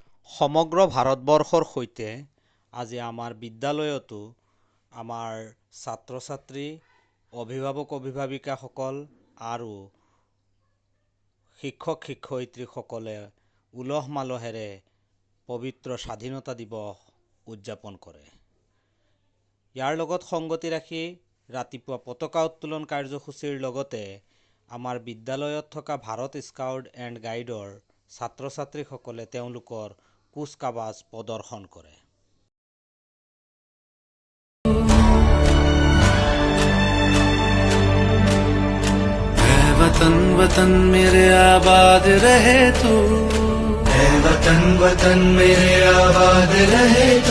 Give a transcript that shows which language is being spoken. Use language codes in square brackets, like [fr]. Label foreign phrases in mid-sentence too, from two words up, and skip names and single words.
[as] সমগ্ৰ ভাৰতবৰ্ষৰ সৈতে আজি আমাৰ বিদ্যালয়তো আমাৰ ছাত্ৰ ছাত্ৰী, অভিভাৱক অভিভাৱিকাসকল আৰু শিক্ষক শিক্ষয়িত্ৰীসকলে উলহ মালহেৰে পবিত্ৰ স্বাধীনতা দিৱস উদযাপন কৰে। ইয়াৰ লগত সংগতি ৰাখি ৰাতিপুৱা পতাকা উত্তোলন কাৰ্যসূচীৰ লগতে আমাৰ বিদ্যালয়ত থকা ভাৰত স্কাউট এণ্ড গাইডৰ ছাত্ৰ ছাত্ৰীসকলে তেওঁলোকৰ কুচকাৱাজ প্ৰদৰ্শন কৰে। [hi] वतन वतन मेरे आबाद रहे तू, है वतन वतन मेरे आबाद रहे तू।